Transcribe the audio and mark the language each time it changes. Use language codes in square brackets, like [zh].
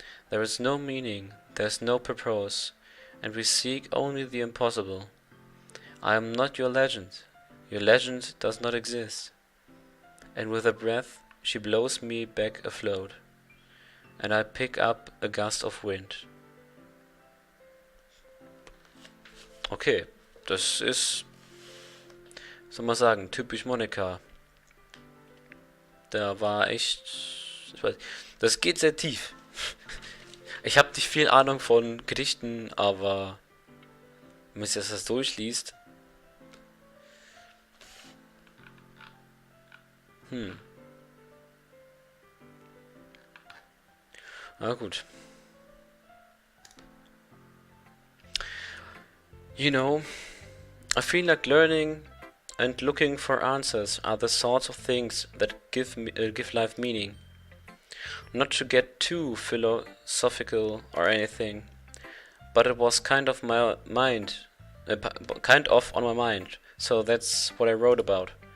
[en] There is no meaning, there is no purpose, and we seek only the impossible. I am not your legend does not exist. And with a breath she blows me back afloat, and I pick up a gust of wind. [de] Okay, das ist, soll man sagen, typisch Monika. Da war echt, ich weiß, das geht sehr tief. Ich habe nicht viel Ahnung von Gedichten, aber wenn man sich das durchliest, na gut. [en] You know, I feel like learning and looking for answers are the sorts of things that give life meaning. Not to get too philosophical or anything, but it was kind of on my mind, so that's what I wrote about.